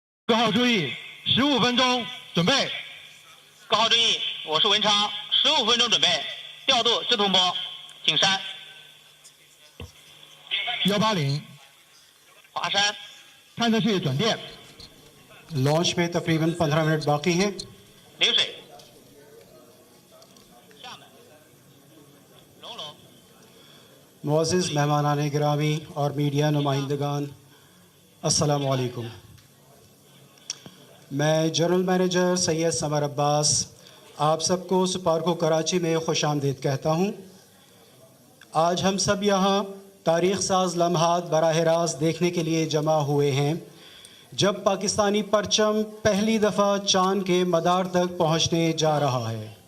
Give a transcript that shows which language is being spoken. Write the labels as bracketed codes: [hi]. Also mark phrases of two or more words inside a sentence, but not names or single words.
[zh] 各号注意，15分钟准备。各号注意，我是文昌，15分钟准备，调度直通波，景山。 180，华山，看着去转电。 [ur] لانچ میں تقریباً 15 منٹ باقی ہیں. [zh] 陵水，厦门，龙龙， [ur] معزز مہمانان گرامی اور میڈیا نمائندگان, [ar] السلام عليكم. [ur] میں جنرل منیجر سید ثمر عباس آپ سب کو سپارکو کراچی میں خوش آمدید کہتا ہوں. آج ہم سب یہاں تاریخ ساز لمحات براہ راست دیکھنے کے لیے جمع ہوئے ہیں جب پاکستانی پرچم پہلی دفعہ چاند کے مدار تک پہنچنے جا رہا ہے.